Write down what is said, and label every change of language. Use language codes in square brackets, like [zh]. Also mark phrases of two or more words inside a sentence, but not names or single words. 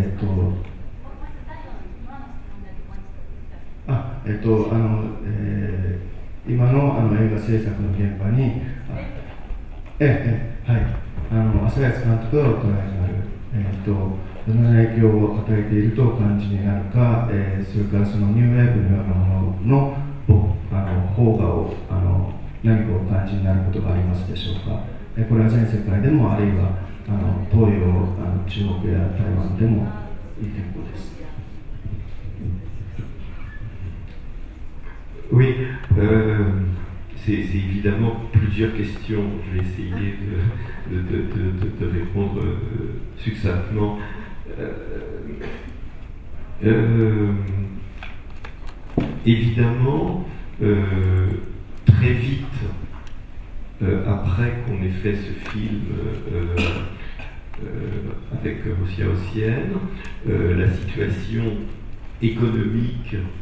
[ja] 今の映画制作の現場に浅安監督がお捉えになる、どのような影響を与えているとお感じになるか、それからそのニューウェーブのようなものの邦画を何かお感じになることがありますでしょうか。これは全世界でもあるいは東洋中国や台湾でもいい結構です。 [fr] Oui, c'est évidemment plusieurs questions. Je vais essayer de répondre succinctement. Évidemment, très vite après qu'on ait fait ce film avec Hou Xiaoxian, la situation économique